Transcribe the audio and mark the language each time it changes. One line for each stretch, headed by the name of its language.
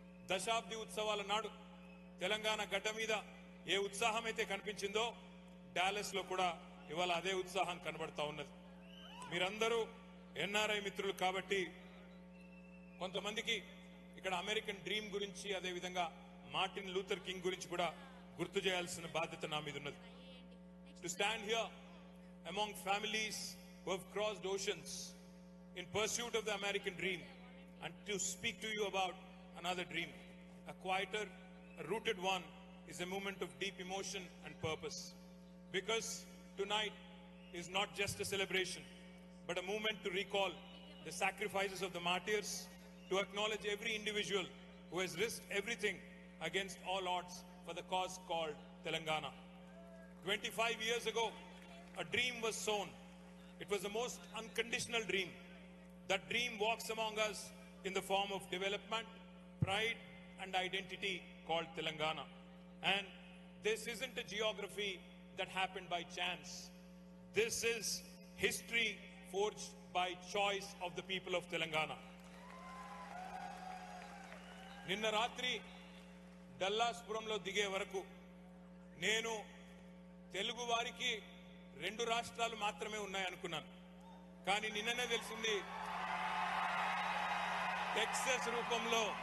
Telugu: దశాబ్ది ఉత్సవాల నాడు తెలంగాణ గడ్డ మీద ఏ ఉత్సాహం అయితే కనిపించిందో డాలస్ లో కూడా ఇవాళ అదే ఉత్సాహం కనబడతా ఉన్నది. మీరందరూ ఎన్ఆర్ఐ మిత్రులు కాబట్టి కొంతమందికి ఇక్కడ అమెరికన్ డ్రీమ్ గురించి, అదేవిధంగా మార్టిన్ లూథర్ కింగ్ గురించి కూడా గుర్తు చేయాల్సిన బాధ్యత నా మీద ఉన్నది.
English: To stand here among families who have crossed oceans in pursuit of the American dream and to speak to you about another dream, a quieter, a rooted one, is a moment of deep emotion and purpose. Because tonight is not just a celebration, but a moment to recall the sacrifices of the martyrs, to acknowledge every individual who has risked everything against all odds for the cause called Telangana. 25 years ago, a dream was sown. It was the most unconditional dream. That dream walks among us in the form of development, pride and identity called Telangana. And this isn't a geography that happened by chance. This is history forged by choice of the people of Telangana.
Telugu: నిన్న రాత్రి డల్లాస్పురంలో దిగే వరకు నేను తెలుగు వారికి 2 రాష్ట్రాలు మాత్రమే ఉన్నాయనుకున్నాను. కానీ నిన్ననే తెలిసింది టెక్సస్ రూపంలో.